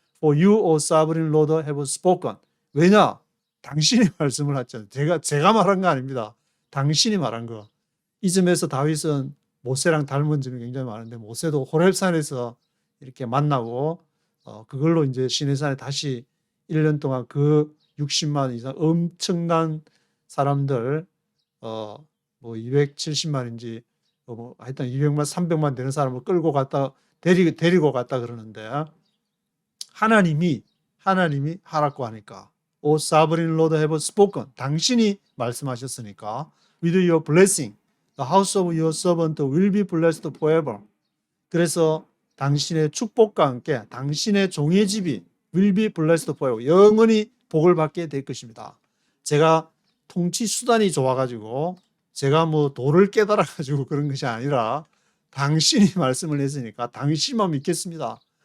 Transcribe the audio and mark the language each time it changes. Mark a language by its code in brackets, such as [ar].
[en] For you, O sovereign Lord, have spoken. [ko] 왜냐? 당신이 말씀을 하잖아요. 제가 말한 거 아닙니다. 당신이 말한 거. 이 점에서 다윗은 모세랑 닮은 점이 굉장히 많은데, 모세도 호렙산에서 이렇게 만나고 그걸로 이제 시내산에 다시 1년 동안 그 60만 이상 엄청난 사람들 뭐 270만인지 뭐 하여튼 200만 300만 되는 사람을 끌고 갔다 데리고 갔다 그러는데, 하나님이 하라고 하니까 [en] O sovereign Lord have spoken. [ko] 당신이 말씀하셨으니까 [en] with your blessing the house of your servant will be blessed forever. [ko] 그래서 당신의 축복과 함께 당신의 종의 집이 [en] will be blessed forever. [ko] 영원히 복을 받게 될 것입니다. 제가 통치 수단이 좋아가지고 제가 뭐 도를 깨달아가지고 그런 것이 아니라 당신이 말씀을 했으니까 당신만 믿겠습니다.